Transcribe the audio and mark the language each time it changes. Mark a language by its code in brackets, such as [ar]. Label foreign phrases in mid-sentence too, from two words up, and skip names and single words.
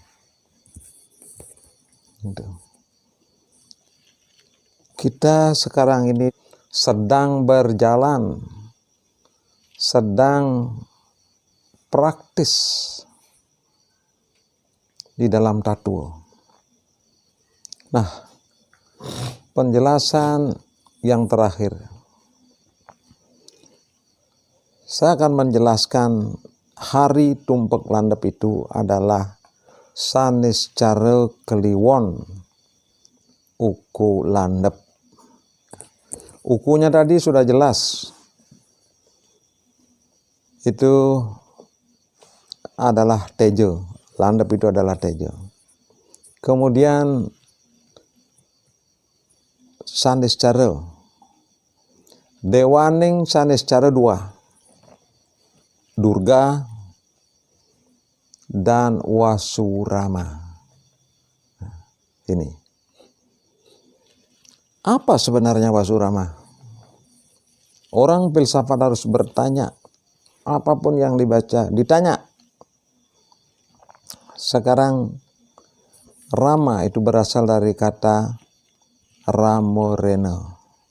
[id] Kita sekarang ini sedang berjalan, sedang praktis di dalam tatwa. Nah, penjelasan yang terakhir, saya akan menjelaskan hari tumpek landep itu adalah saniscara keliwon uku landep. Ukunya tadi sudah jelas. Itu adalah tejo. Landep itu adalah tejo. Kemudian saniscara. Dewaning saniscara dua. Durga dan Wasurama. Ini. Apa sebenarnya Wasurama? Orang filsafat harus bertanya. Apapun yang dibaca, ditanya. Sekarang Rama itu berasal dari kata Ramoreno.